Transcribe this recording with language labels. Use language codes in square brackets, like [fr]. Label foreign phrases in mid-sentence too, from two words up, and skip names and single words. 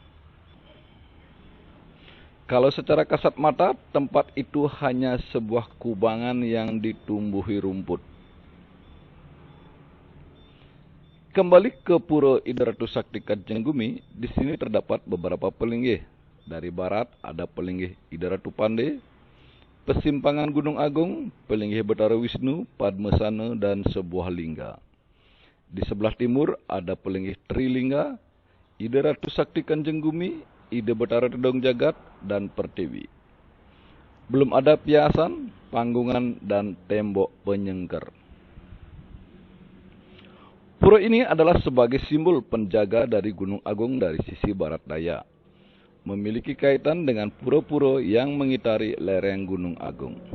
[id] Kalau secara kasat mata, tempat itu hanya sebuah kubangan yang ditumbuhi rumput. Kembali ke Pura Ida Ratu Sakti Kancing Gumi, di sini terdapat beberapa pelinggih. Dari barat ada pelinggih Ida Ratu Pande, Persimpangan Gunung Agung, Pelinggih Betara Wisnu, Padmasana dan sebuah lingga. Di sebelah timur ada Pelinggih Trilingga, Ida Ratu Sakti Kancing Gumi, Ida Betara Tedung Jagat dan Pertiwi. Belum ada piasan, panggungan dan tembok penyengker. Pura ini adalah sebagai simbol penjaga dari Gunung Agung dari sisi barat daya. Memiliki kaitan dengan pura-pura yang mengitari lereng Gunung Agung.